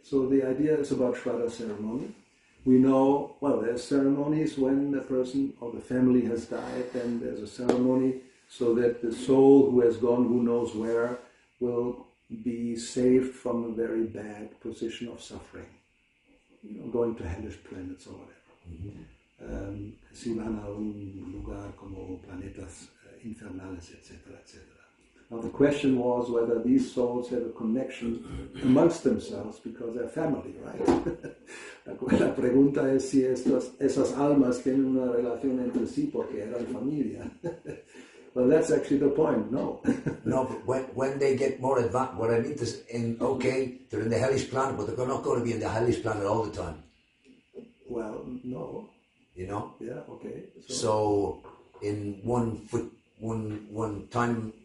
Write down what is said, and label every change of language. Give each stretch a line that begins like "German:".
English: So the idea is about Shraddha ceremony. We know, well, there's ceremonies when the person or the family has died, then there's a ceremony so that the soul who has gone who knows where will be saved from a very bad position of suffering, going to hellish planets or whatever.
Spanish: Si van a un lugar como planetas infernales, etc., etc.
English: Now the question was whether these souls have a connection amongst themselves because they're family, right?
Spanish: La pregunta es si esas almas tienen una relación entre sí porque eran familia.
English: Well, that's actually the point. No. No, but when they get more advanced, what I mean is, they're in the hellish planet, but they're not going to be in the hellish planet all the time. Well, no. Yeah. Okay. So in one time.